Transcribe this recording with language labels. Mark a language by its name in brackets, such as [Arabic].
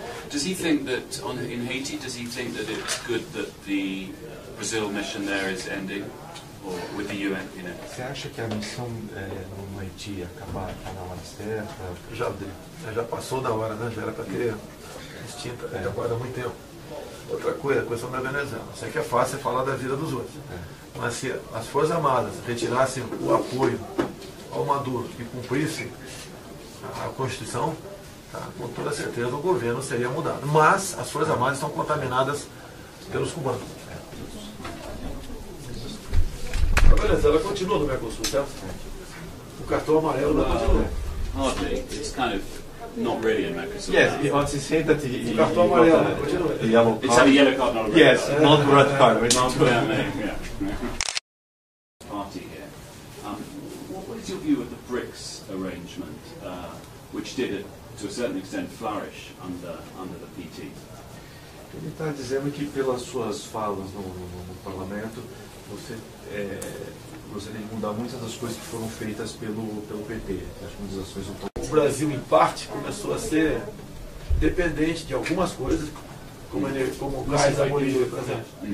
[English] Does he think that in Haiti? Does he think that it's good that the Brazil mission there is ending, or with the UN? You know. [Portuguese] Você acha que a missão no Haiti acabar na hora certa? Já passou da hora, né? Já era para ter extinta, já guarda muito tempo. Outra coisa, a questão da Venezuela. Sei que é fácil falar da vida dos outros. Mas se as Forças Armadas retirassem o apoio ao Maduro e cumprissem a Constituição, tá, com toda certeza o governo seria mudado. Mas as Forças Armadas estão contaminadas pelos cubanos. A Venezuela continua no Mercosul, certo? O cartão amarelo não continua. [English] Hardly. It's kind of not really in Mercosur. Yes, he wants to say that he [Portuguese] cartão amarelo continua. [English] Yellow card. It's a yellow card, not a red yes, card. not red card. Party here. What is your view of the BRICS arrangement, which did, to a certain extent, flourish under the PT? [Portuguese] Ele está dizendo que pelas suas falas no parlamento, você gostaria de mudar muitas das coisas que foram feitas pelo PT, as modernizações. O Brasil, em parte, começou a ser dependente de algumas coisas, como o gás da Bolívia, por exemplo.